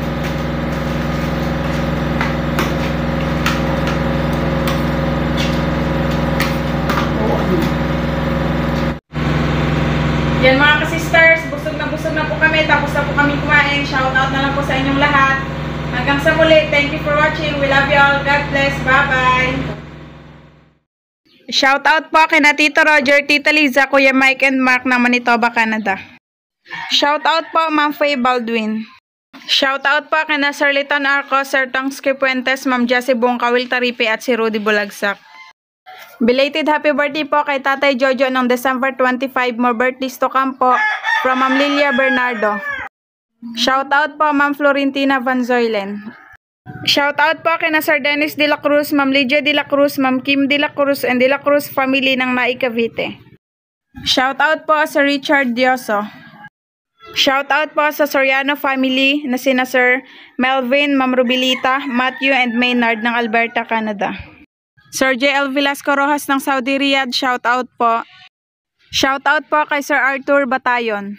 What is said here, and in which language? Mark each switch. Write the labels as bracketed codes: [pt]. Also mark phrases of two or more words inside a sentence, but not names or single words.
[tl] Yan mga ka-sisters, busog na po kami. Tapos na po kami kumain. Shoutout na lang po sa inyong lahat. Hanggang sa muli. [en] Thank you for watching. We love you all. God bless. Bye-bye. [tl] Shoutout po kina Tito Roger, Tita Liza, Kuya Mike and Mark ng Manitoba, Canada. Shoutout po Ma'am Faye Baldwin. Shoutout po kina Sir Liton Arco, Sir Tong Puentes, Ma'am Jessie Bongkawil Taripe at si Rudy Bulagsak. [en] Belated happy birthday [tl] po kay Tatay Jojo ng December 25. [en] More birthdays to come po from Ma'am Lilia Bernardo. [tl] Shoutout po Ma'am Florentina Van Zoylen. Shoutout po kina Sir Dennis De La Cruz, Ma'am Lydia De La Cruz, Ma'am Kim De La Cruz and De La Cruz family ng Naik Cavite. Shoutout po sa Richard Dioso. Shoutout po sa Soriano family na sina Sir Melvin, Ma'am Rubilita, Matthew and Maynard ng Alberta, Canada. Sir J.L. Velasco Rojas ng Saudi Riyadh, shoutout po. Shoutout po kay Sir Arthur Batayon.